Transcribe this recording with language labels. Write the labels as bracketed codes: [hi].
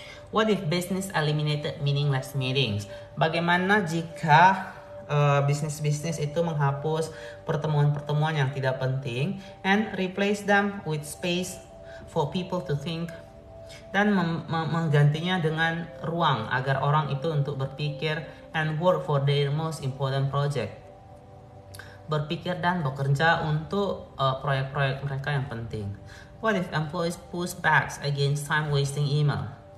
[en] What if business eliminated meaningless meetings? [id] Bagaimana jika bisnis-bisnis itu menghapus pertemuan-pertemuan yang tidak penting [en] and replace them with space for people to think, [id] dan menggantinya dengan ruang agar orang itu untuk berpikir [en] and work for their most important project, [id] berpikir dan bekerja untuk proyek-proyek mereka yang penting. [en] What if employees push back against time-wasting email?